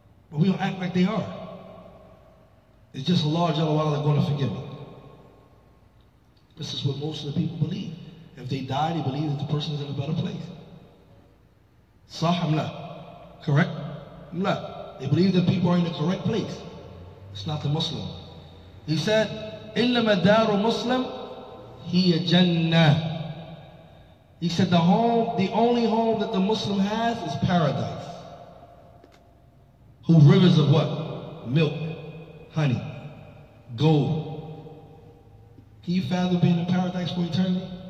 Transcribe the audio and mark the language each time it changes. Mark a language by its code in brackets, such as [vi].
[en] But we don't act like they are. It's just Allah Jalla wa'ala going to forgive me. This is what most of the people believe. If they die, they believe that the person is in a better place. Sah am la. Correct? La. They believe that people are in the correct place. It's not the Muslim. He said, [ar] إِنَّمَا دَارُ مُسْلِمْ هِيَ جَنَّةٌ. [en] He said the only home that the Muslim has is paradise. Who rivers of what? Milk, honey, gold. Can you fathom being in paradise for eternity?